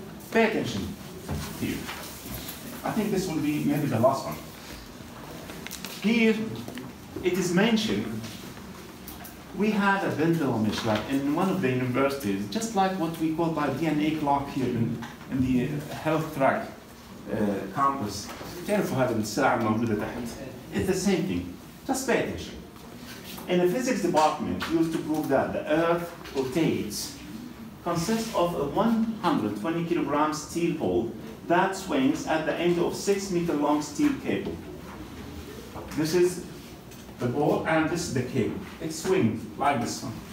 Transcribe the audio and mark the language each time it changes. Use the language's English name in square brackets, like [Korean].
[English] Pay attention here. I think this will be maybe the last one. Here, it is mentioned, we had a pendulum in one of the universities, just like what we call by DNA clock here in the health track campus. [Arabic] تعرفوا هذا السلعة الموجودة تحت. [English] It's the same thing. Just pay attention. In the physics department, we used to prove that the Earth rotates, consists of a 120 kilogram steel pole that swings at the end of 6 meter long steel cable. This is the pole and this is the cable. It swings like this one.